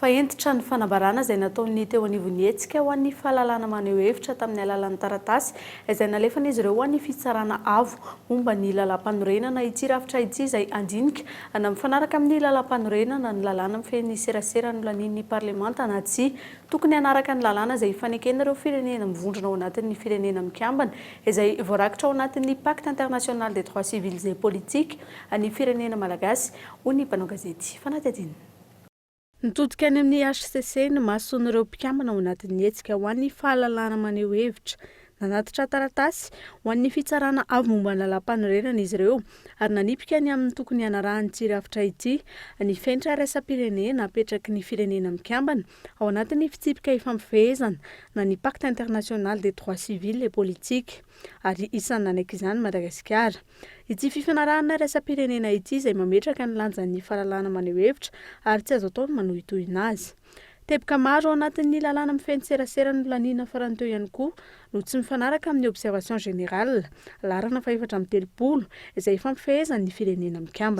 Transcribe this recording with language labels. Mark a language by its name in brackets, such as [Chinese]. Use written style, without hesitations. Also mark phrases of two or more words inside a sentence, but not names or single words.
[Malagasy] Faentitra ny fanabarana izay nataony teo anivon'ny hetsika ho an'ny fahalalana maneho hevitra tamin'ny alalan'ny taratasy izay nalefana izy ireo ho an'ny fitsarana avo momba ny lalam-panorenana ity rafitra ity izay andinika na mifanaraka amin'ny lalam-panorenana ny lalàna mifehy serasera ny lanin'ny parlemanta na tsy tokony hanaraka ny lalàna izay ifanekena ireo firenena mivondrona ao anatin'ny firenena mikambana izay voarakitra ao anatin'ny [French] pacte international des droits civils et politiques [Malagasy] ny firenena malagasy hoy ny mpanao gazety fanatedina. Nitodika any amin'ny HCC ny mahasoan'ireo mpikambana ao anatin'ny hetsika ho an'ny fahalalana maneho hevitra nanatitra taratasy ho an'ny fitsarana avy momba ny lalam-panorenana izy ireo ary nanipika ny amin'ny tokony hanarahanyity rafitra ity ny fenitra raisam-pirenena apetraky ny firenena mikambana ao anatin'ny fitsipika ifampifehezana na ny [French] pacte international des droits civils et politiques [Malagasy] ary isan'ny nanaiky izany Madagasikara. Ity fifanarahana raisam-pirenena ity izay mametraka ny lanjan'ny fahalalana maneho hevitra ary tsy azo atao ny manohitohina azy. Teboka maro ao anatin'ny lalàna mifehy serasera ny laniana farany teo ihany koa no tsy mifanaraka amin'ny [French] observation générale [Malagasy] larana fa 430 izay ifampifehezan'ny firenena mikambana.